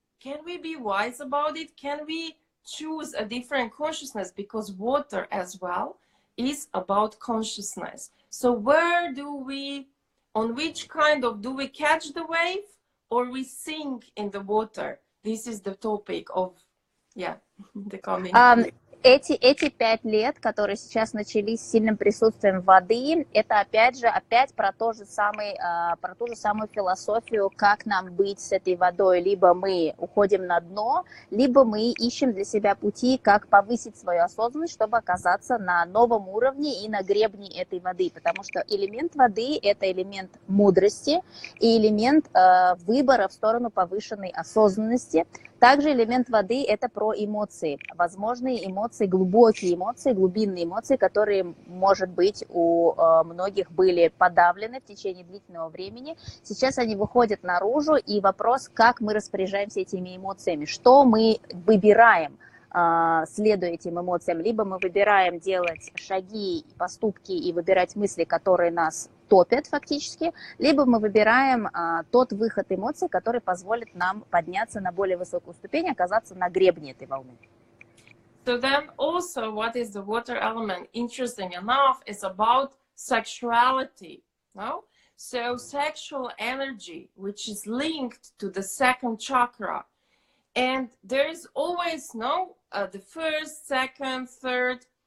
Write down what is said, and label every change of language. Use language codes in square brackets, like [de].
[en] Can we be wise about it? Can we choose a different consciousness? Because water as well is about consciousness. So where do we, on which kind of, do we catch the wave or we sink in the water? This is the topic of, the coming. [ru] Эти 5 лет, которые сейчас начались с сильным присутствием воды, это опять про ту же самую философию, как нам быть с этой водой. Либо мы уходим на дно, либо мы ищем для себя пути, как повысить свою осознанность, чтобы оказаться на новом уровне и на гребне этой воды. Потому что элемент воды – это элемент мудрости и элемент выбора в сторону повышенной осознанности. Также элемент воды – это про эмоции, возможные эмоции, глубокие эмоции, глубинные эмоции, которые, может быть, у многих были подавлены в течение длительного времени. Сейчас они выходят наружу, и вопрос, как мы распоряжаемся этими эмоциями, что мы выбираем, следуя этим эмоциям. Либо мы выбираем делать шаги, поступки и выбирать мысли, которые нас топят фактически, либо мы выбираем тот выход эмоций, который позволит нам подняться на более высокую ступень, оказаться на гребне этой волны. [en] So then also what is the water element, interesting enough, is about sexuality. No? So sexual energy, which is linked to the second chakra. And there is always the first, second, third.